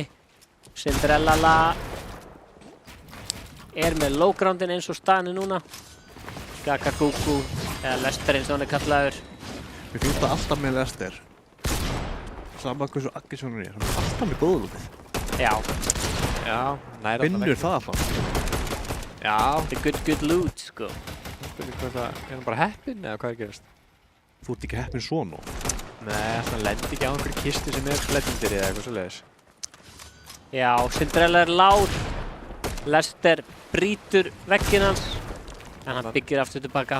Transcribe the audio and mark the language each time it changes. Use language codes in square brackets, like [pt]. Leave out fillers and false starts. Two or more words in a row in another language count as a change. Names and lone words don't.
[is] Cinderella er með low groundin eins og staðinu núna. Gagagugu, eða Lester eins og hann er kallaður. Mér finnst það alltaf með Lester. Sama hversu aggressívan hann er alltaf með góðlútið. Já. Já, næra Finnur það alltaf. Já. [en] The good loot, [is] sko. Spurning hvað það, er hann bara heppinn eða hvað er gerast? Þú ert ekki heppinn svona. Nei, hann lendi ekki á einhverju kistu sem er legendary eða eitthvað svoleiðis. Já, Cinderella er lár. Lester brýtur vegginn hans. En hann byggir aftur tilbaka.